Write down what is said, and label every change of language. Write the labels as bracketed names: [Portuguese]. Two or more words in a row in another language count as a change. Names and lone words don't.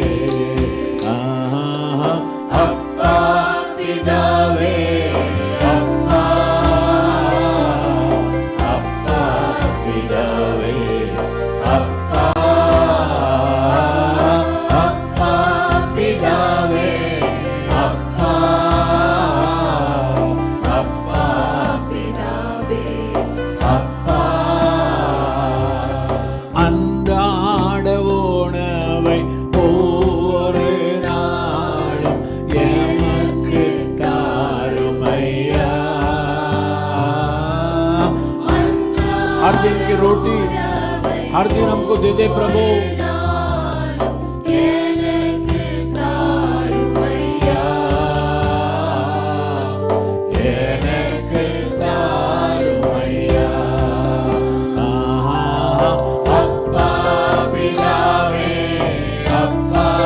[Tamil] அப்பா பிதாவே, அப்பா அப்பா பிதாவே, அப்பா அப்பா பிதாவே, அப்பா அப்பா பிதாவே, அப்பா. அன்றாட உணவை ஒவ்வொரு நாளும் எமக்கு தாருமையா. [Hindi] हर दिन की रोटी हर दिन हमको दे दे प्रभु. [Tamil] அப்பா பிதாவே, அப்பா